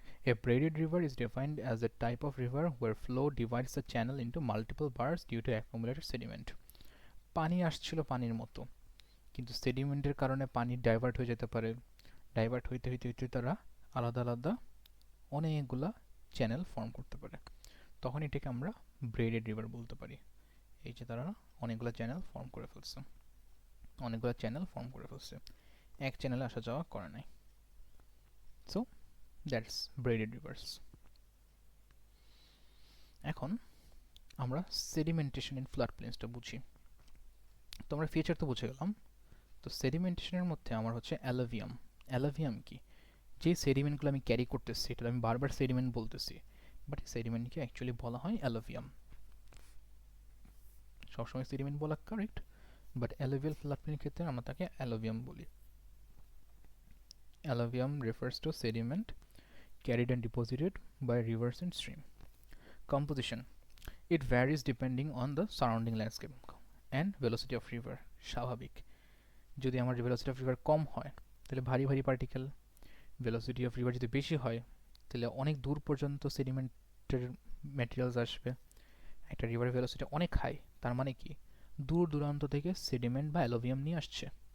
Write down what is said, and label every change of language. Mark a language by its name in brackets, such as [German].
[English] A braided river is defined as a type of river where flow divides the channel into multiple bars due to accumulated sediment. [Bangla] পানি আসছিল পানির মতো, কিন্তু সেডিমেন্টের কারণে পানি divert হয়ে যেতে পারে। ডাইভার্ট হইতে হইতে হইতে তারা আলাদা আলাদা অনেকগুলা চ্যানেল ফর্ম করতে পারে। তখন এটাকে আমরা ব্রেডেড রিভার বলতে পারি। এই যে তারা অনেকগুলো চ্যানেল ফর্ম করে ফেলছে, অনেকগুলো চ্যানেল ফর্ম করে ফেলছে, এক চ্যানেলে আসা যাওয়া করে নাই। [English] So that's braided rivers. [Bangla] এখন আমরা সেডিমেন্টেশন ইন ফ্লাড প্লেন্সটা বুঝি। তো আমরা ফিচার তো বুঝে গেলাম। তো সেডিমেন্টেশনের মধ্যে আমার হচ্ছে অ্যালুভিয়াম। অ্যালুভিয়াম কি, যে সেডিমেন্টগুলো আমি ক্যারি করতেছি, এটা আমি বারবার সেডিমেন্ট বলতেছি, বাট সেডিমেন্টকে অ্যাকচুয়ালি বলা হয় অ্যালুভিয়াম। সবসময় সেডিমেন্ট বলা কারেক্ট, বাট অ্যালুভিয়াল ফ্লাড প্লেনের ক্ষেত্রে আমরা তাকে অ্যালুভিয়াম বলি। [English] Alluvium refers to sediment carried and deposited by rivers and stream. Composition, it varies depending on the surrounding landscape and velocity of river. [Bangla] স্বাভাবিক, যদি আমার ভেলোসিটি অফ রিভার কম হয় তাহলে ভারী ভারী পার্টিকেল, ভেলোসিটি অফ রিভার যদি বেশি হয় তাহলে অনেক দূর পর্যন্ত সেডিমেন্টের ম্যাটেরিয়ালস আসবে। একটা রিভার ভেলোসিটি অনেক হাই, তার মানে কি দূর দূরান্ত থেকে সেডিমেন্ট বা অ্যালুভিয়াম নিয়ে আসছে।